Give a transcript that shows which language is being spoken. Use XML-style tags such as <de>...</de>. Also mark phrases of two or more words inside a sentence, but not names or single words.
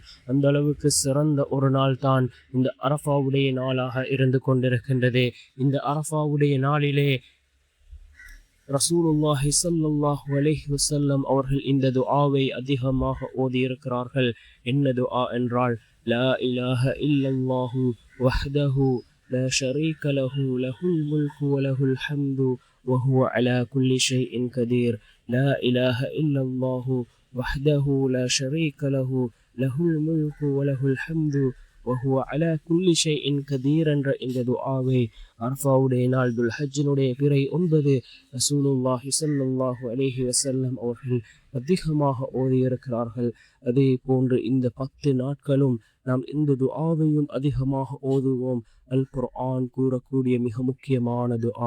<ta>அந்த அளவுக்கு சிறந்த ஒரு நாள் தான் இந்த அரஃபாவுடைய நாளாக இருந்து கொண்டிருக்கின்றது. இந்த அரஃபாவுடைய நாளிலே</ta> <ar>رسول الله صلى الله عليه وسلم</ar> <ta>அவர்கள் இந்த துஆவை அதிகமாக ஓதியிருக்கிறார்கள். என்ன துஆ என்றால்,</ta> <ar>لا إله إلا الله وحده لا شريك له له الملك وله الحمد وهو على كل شيء قدير لا إله إلا الله وحده لا شريك له له الملك وله الحمد وهو على كل شيء قدير</ar> <ta>என்ற இந்த துஆவை அரஃபாவுடைய நாள் துல்ஹஜ்ஜினுடைய பிறை 9</ta> <ar>رسول الله صلى الله عليه وسلم</ar> <ta>அவர்கள் அதிகமாக ஓதியிருக்கிறார்கள். அதே போன்று இந்த 10 நாட்களும் நாம் இந்த துஆவையும் அதிகமாக ஓதுவோம். அல் குர்ஆன் கூறக்கூடிய மிக முக்கியமான துஆ.</ta>